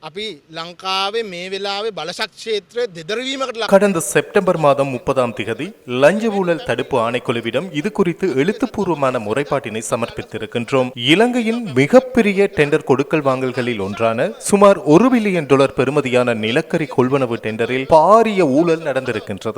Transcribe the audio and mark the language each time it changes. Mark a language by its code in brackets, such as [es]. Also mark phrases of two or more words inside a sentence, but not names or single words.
[si] අපි ලංකාවේ මේ වෙලාවේ බලශක් ක්ෂේත්‍රය දෙදරවීමකට ලක් [ta] கடந்த செப்டம்பர் மாதம் 30ஆம் திகதி லஞ்ச ஊழல் தடுப்பு ஆணைக்குழுவிடம் இது குறித்து எழுத்துப்பூர்வமான முறைப்பாட்டினை சமர்ப்பித்திருக்கின்றோம். இலங்கையின் மிகப்பெரிய டெண்டர் கொடுக்கல் வாங்கல்களில் ஒன்றான சுமார் $1 பில்லியன் பெறுமதியான நிலக்கரி கொள்வனவு டெண்டரில் பாரிய ஊழல் நடந்திருக்கின்றது.